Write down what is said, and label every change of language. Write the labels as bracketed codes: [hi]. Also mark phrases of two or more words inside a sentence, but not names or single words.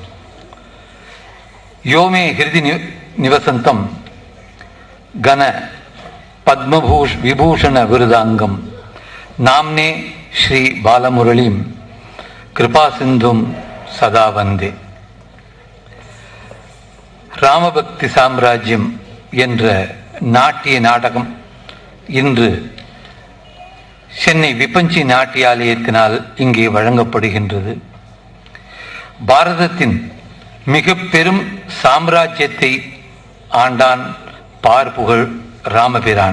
[sa] यो मे हृदि निवसन्तं घन विभूषण विरुदांगम नाम्ने श्री बालमुरलीं कृपासिन्धुं सदा वन्दे। [ta] ராமபக்தி சாம்ராஜ்யம் என்ற நாட்டிய நாடகம் இன்று சென்னை விபஞ்சி நாட்டியாலயத்தினால் இங்கே வழங்கப்படுகின்றது. பாரதத்தின் மிக பெரும் சாம்ராஜ்யத்தை ஆண்டான் பார்ப்புகழ் ராமபிரான்.